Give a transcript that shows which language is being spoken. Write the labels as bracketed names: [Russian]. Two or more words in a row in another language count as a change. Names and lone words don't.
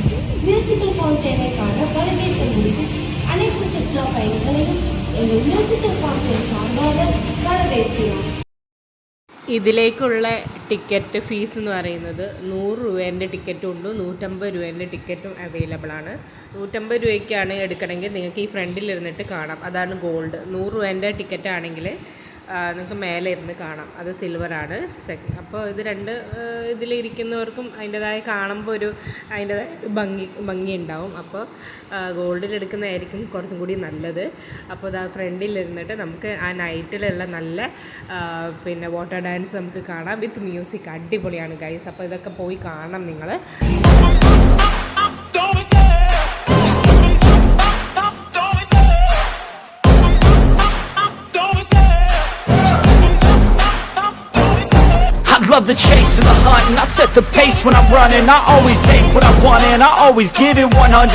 [English] musical fountain [Tamil] காண வரவேற்பு குறித்து அனைத்து சுற்றுலா பயணிகளையும் எங்கள் [English] musical fountain [Tamil] சார்பாக வரவேற்கிறோம். [Malayalam] ഇതിലേക്കുള്ള [English] ticket fees [Malayalam] എന്ന് പറയുന്നത് 100 രൂപേൻ്റെ ടിക്കറ്റും ഉണ്ട്, 150 രൂപേൻ്റെ ടിക്കറ്റും അവൈലബിൾ ആണ്. 150 രൂപയ്ക്കാണ് എടുക്കണമെങ്കിൽ നിങ്ങൾക്ക് ഈ ഫ്രണ്ടിലിരുന്നിട്ട് കാണാം, അതാണ് ഗോൾഡ്. 100 രൂപേൻ്റെ ടിക്കറ്റ് ആണെങ്കിൽ നിങ്ങൾക്ക് മേലെ ഇരുന്ന് കാണാം, അത് സിൽവറാണ്. അപ്പോൾ ഇത് രണ്ട് ഇതിലിരിക്കുന്നവർക്കും അതിൻ്റെതായ കാണുമ്പോൾ അതിൻ്റെതായ ഭംഗി ഉണ്ടാവും. അപ്പോൾ ഗോൾഡിൽ എടുക്കുന്നതായിരിക്കും കുറച്ചും കൂടി നല്ലത്. അപ്പോൾ അത് ഫ്രണ്ടിലിരുന്നിട്ട് നമുക്ക് ആ നൈറ്റിലുള്ള നല്ല പിന്നെ [English] water dance [Malayalam] നമുക്ക് കാണാം [English] with music. [Malayalam] അടിപൊളിയാണ് ഗൈസ്. അപ്പോൾ ഇതൊക്കെ പോയി കാണണം നിങ്ങൾ. [English] Love the chase and the hunt, and I set the pace when I'm running. I always take what I want and I always give it 100.